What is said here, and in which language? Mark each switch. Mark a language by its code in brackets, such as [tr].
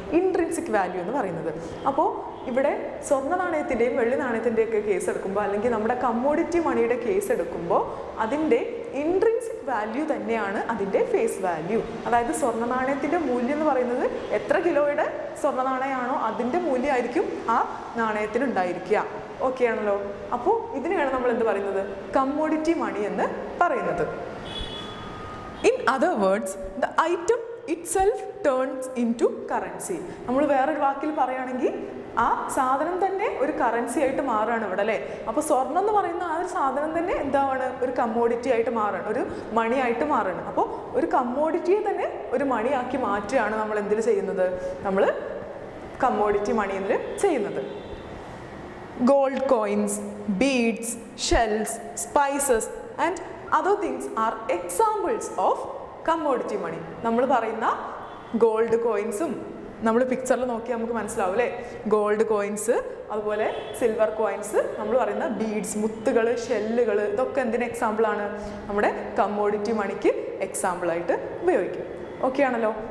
[ml] Intrinsic value എന്ന് പറയുന്നത്. അപ്പോൾ ഇവിടെ സ്വർണ്ണ നാണയത്തിൻ്റെയും വെള്ളി നാണയത്തിൻ്റെയൊക്കെ കേസ് എടുക്കുമ്പോൾ അല്ലെങ്കിൽ നമ്മുടെ കമ്മോഡിറ്റി മണിയുടെ കേസ് എടുക്കുമ്പോൾ അതിൻ്റെ ഇൻട്രിൻസിക് വാല്യൂ തന്നെയാണ് അതിൻ്റെ ഫേസ് വാല്യൂ. അതായത് സ്വർണ്ണ നാണയത്തിൻ്റെ മൂല്യം എന്ന് പറയുന്നത് എത്ര കിലോയുടെ സ്വർണ്ണ നാണയമാണോ അതിൻ്റെ മൂല്യമായിരിക്കും ആ നാണയത്തിന് ഉണ്ടായിരിക്കുക. ഓക്കെ ആണല്ലോ? അപ്പോൾ ഇതിനെയാണ് നമ്മൾ എന്ത് പറയുന്നത്? കമ്മോഡിറ്റി മണി എന്ന് പറയുന്നത്. [en] In other words, the item itself turns into currency. [ml] നമ്മൾ വേറൊരു വാക്കിൽ പറയുകയാണെങ്കിൽ ആ സാധനം തന്നെ ഒരു കറൻസി ആയിട്ട് മാറുകയാണ് ഇവിടെ അല്ലേ? അപ്പോൾ സ്വർണ്ണം എന്ന് പറയുന്ന ആ ഒരു സാധനം തന്നെ എന്താണ്? ഒരു കമ്മോഡിറ്റി ആയിട്ട് മാറുകയാണ്, ഒരു മണിയായിട്ട് മാറുകയാണ്. അപ്പോൾ ഒരു കമ്മോഡിറ്റിയെ തന്നെ ഒരു മണിയാക്കി മാറ്റുകയാണ് നമ്മൾ എന്തിൽ ചെയ്യുന്നത്? നമ്മൾ കമ്മോഡിറ്റി മണിയിൽ ചെയ്യുന്നത്. [en] Gold coins, beads, shells, spices and other things are examples of commodity money. [ml] നമ്മൾ പറയുന്ന ഗോൾഡ് കോയിൻസും നമ്മൾ പിക്ചറിൽ നോക്കി നമുക്ക് മനസ്സിലാവും അല്ലേ, ഗോൾഡ് കോയിൻസ് അതുപോലെ സിൽവർ കോയിൻസ്, നമ്മൾ പറയുന്ന ബീഡ്സ്, മുത്തുകൾ, ഷെല്ലുകൾ, ഇതൊക്കെ എന്തിന് എക്സാമ്പിളാണ്? നമ്മുടെ കമ്മോഡിറ്റി മണിക്ക് എക്സാമ്പിളായിട്ട് ഉപയോഗിക്കും. ഓക്കെ ആണല്ലോ.